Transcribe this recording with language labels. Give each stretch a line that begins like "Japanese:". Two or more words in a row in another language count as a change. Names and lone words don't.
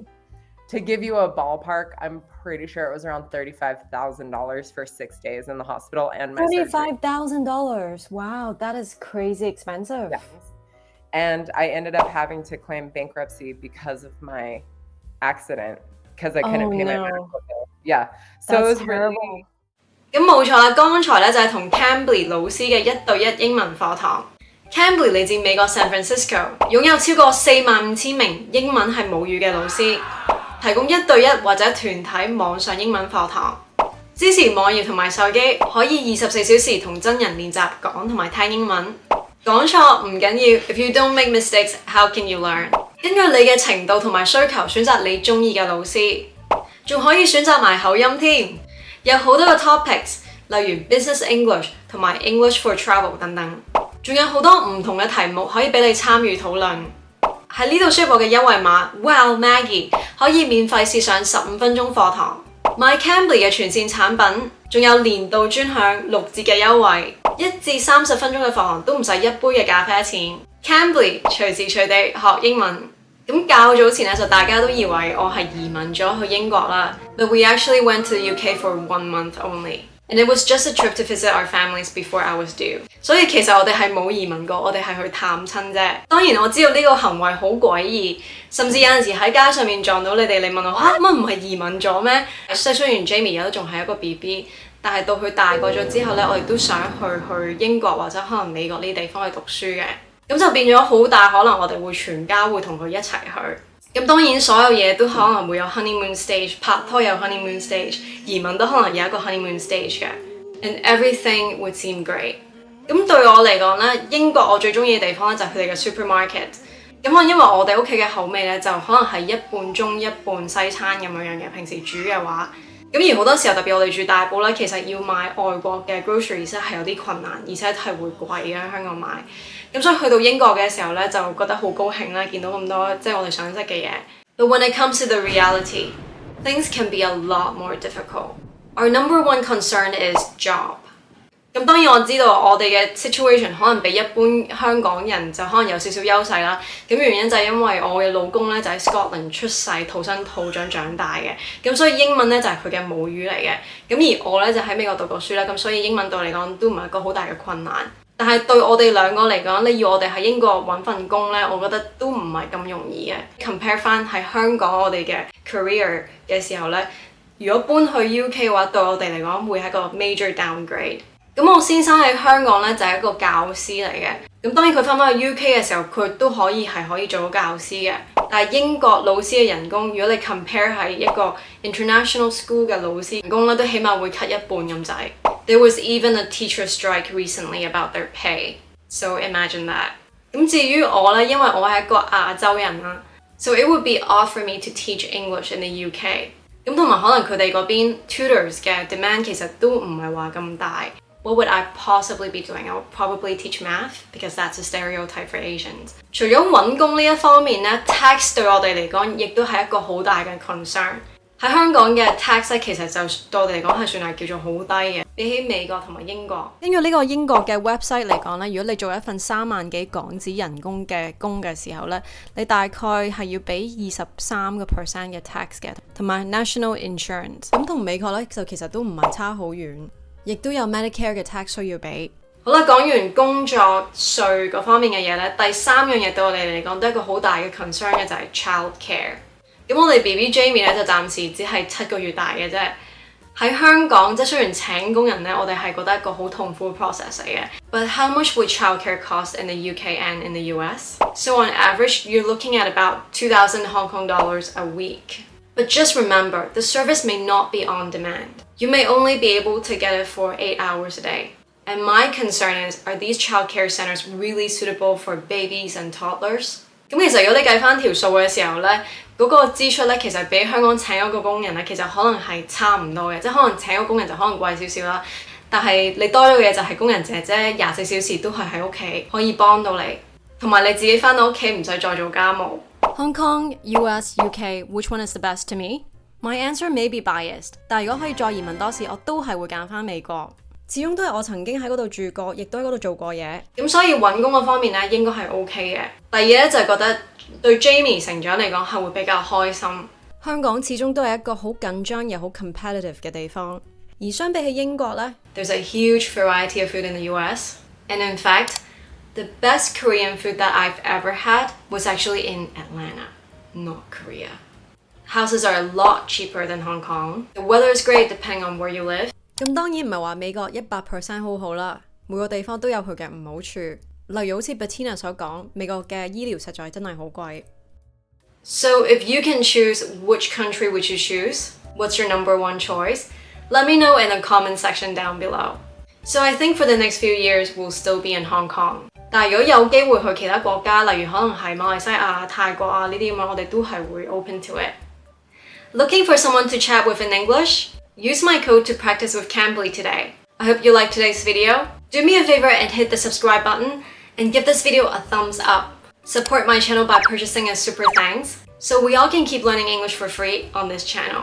English: To give you a ballpark, I'm pretty sure it was around $35,000 for 6 days in the hospital and my $35,000. Wow, that is crazy expensive. Yeah. And I ended up having to claim bankruptcy because of my accident, because I couldn't pay my medical bill. Yeah, so it was really.
Cantonese: 咁冇錯啦，剛才咧就係同 Cambly 老師嘅1對1英文課堂。Cambly 嚟自美國 San Francisco， 擁有超過45,000名英文係母語嘅老師，提供1對1或者團體網上英文課堂，支持網頁同埋手機，可以24小時同真人練習講同埋聽英文。講錯唔緊要
English: ，If you don't make mistakes, how can you learn？
Cantonese: 根據你嘅程度同埋需求選擇你中意嘅老師，仲可以選擇埋口音添。有好多嘅 topics， 例如
English: Business English
Cantonese: 同埋
English: English for Travel
Cantonese: 等等，仲有好多唔同嘅題目可以俾你參與討論。喺呢度輸入我嘅優惠碼 wowmaggie 可以免費試上15分鐘課堂，買 Cambly 嘅全線產品，仲有年度專享6折嘅優惠，1至30分鐘嘅課堂都唔使1杯嘅咖啡錢。Cambly 隨時隨地學英文。咁較早前咧就大家都以為我係移民咗去英國啦
English: ，but we actually went to the UK for 1 month only, and it was just a trip to visit our families before I was due.
Cantonese: 所以其實我哋係冇移民過，我哋係去探親啫。當然我知道呢個行為好詭異，甚至有陣時喺街上面撞到你哋，你問我乜唔係移民咗咩？即係雖然 Jamie 而家都仲係一個 BB， 但係到佢大個咗之後咧，我哋都想去英國或者可能美國呢啲地方去讀書嘅。咁就變咗好大可能我哋會全家會同佢一齊去。咁當然所有嘢都可能會有
English: honeymoon stage，
Cantonese: 拍拖有
English: honeymoon stage，
Cantonese: 移民都可能有一個
English: honeymoon stage
Cantonese: 嘅。
English: And everything would seem great。
Cantonese: 咁對我嚟講咧，英國我最中意嘅地方咧就係佢哋嘅 supermarket。咁可能因為我哋屋企嘅口味咧就可能係一半中一半西餐咁樣嘅，平時煮嘅話。咁而好多時候特別我哋住大埔咧，其實要買外國嘅 groceries 係有啲困難，而且係會貴嘅喺香港買。咁所以去到英國嘅時候咧，就覺得好高興啦，見到咁多即係我哋想識嘅嘢。
English: But when it comes to the reality, things can be a lot more difficult. Our number one concern is job.
Cantonese: 咁當然我知道我哋嘅 situation 可能比一般香港人就可能有少少優勢啦。咁原因就係因為我嘅老公咧就喺 Scotland 出世土生土長長大嘅，咁所以英文咧就係佢嘅母語嚟嘅。咁而我咧就喺美國讀過書啦，咁所以英文對我嚟講都唔係一個好大嘅困難。但係對我哋兩個嚟講，你要我哋喺英國揾份工咧，我覺得都唔係咁容易嘅。compare 翻喺香港我哋嘅 career 嘅時候咧，如果搬去 UK 嘅話，對我哋嚟講會係一個
English: major downgrade。
Cantonese: 咁我先生喺香港咧就係一個教師嚟嘅，咁當然佢翻返去 UK 嘅時候，佢都可以做到教師嘅。但係英國老師嘅人工，如果你 compare 係一個
English: international school
Cantonese: 嘅老師人工咧，都起碼會 cut 一半咁滯。
English: There was even a teacher strike recently about their pay, so imagine that.
Cantonese: 咁至於我咧，因為我係一個亞洲人啦
English: ，so it would be odd for me to teach English in the UK。
Cantonese: 咁同埋可能佢哋嗰邊 tutors 嘅 demand 其實都唔係話咁大。
English: What would I possibly be doing? I would probably teach math because that's a stereotype for Asians.
Cantonese: 除咗揾工呢一方面咧 ，tax 對我哋嚟講亦都係一個好大嘅 concern。喺香港嘅 tax 咧，其實就對我哋嚟講係算係叫做好低嘅，比起美國同埋英國。根據呢個英國嘅 website 嚟講咧，如果你做一份3萬幾港紙人工嘅工嘅時候咧，你大概係要俾23% 嘅 tax 嘅，同埋
English: national insurance。
Cantonese: 咁同美國咧就其實都唔係差好遠。亦都有 Medicare 嘅 tax 需要俾。好啦，講完工作稅嗰方面嘅嘢咧，第3樣嘢對我哋嚟講都係一個好大嘅 concern 嘅就係
English: child care。
Cantonese: 咁我哋 BB Jamie 咧就暫時只係7個月大嘅啫。喺香港即係雖然請工人咧，我哋係覺得一個好痛苦嘅 process 嚟嘅。
English: But how much would childcare cost in the UK and in the US? So on average, you're looking at about 2,000 Hong Kong dollars a week. But just remember, the service may not be on demand. You may only be able to get it for 8 hours a day. And my concern is, are these childcare centers really suitable for babies and toddlers?
Cantonese: 咁其實如果你計翻條數嘅時候咧，嗰個支出咧其實比香港請一個工人咧，其實可能係差唔多嘅，即係可能請一個工人就可能貴少少啦。但係你多咗嘅嘢就係工人姐姐24小時都係喺屋企可以幫到你，同埋你自己翻到屋企唔使再做家務。
English: Hong Kong, US, UK, which one is the best to me? My answer may be biased,
Cantonese: 但如果可以再移民多次，我都係會揀翻美國。始終都係我曾經喺嗰度住過，亦都喺嗰度做過嘢。咁所以揾工嗰方面咧，應該係 OK 嘅。第二咧就係覺得對 Jamie 成長嚟講係會比較開心。香港始終都係一個好緊張又好 competitive 嘅地方，而相比起英國咧
English: ，There's a huge variety of food in the US, and in fact, the best Korean food that I've ever had was actually in Atlanta, not Korea. Houses are a lot cheaper than Hong Kong. The weather is great depending on where you live.
Cantonese: 咁當然唔係話美國100% 好好啦，每個地方都有佢嘅唔好處。例如好似 Bettina 所講，美國嘅醫療實在真係好貴。
English: So if you can choose, which country would you choose? What's your number one choice? Let me know in the comment section down below. So I think for the next few years, we'll still be in Hong Kong.
Cantonese: 但係如果有機會去其他國家，例如可能係馬來西亞、泰國啊呢啲咁樣，我哋都係會
English: open to it. Looking for someone to chat with in English? Use my code to practice with Cambly today. I hope you liked today's video. Do me a favor and hit the subscribe button and give this video a thumbs up. Support my channel by purchasing a super thanks so we all can keep learning English for free on this channel.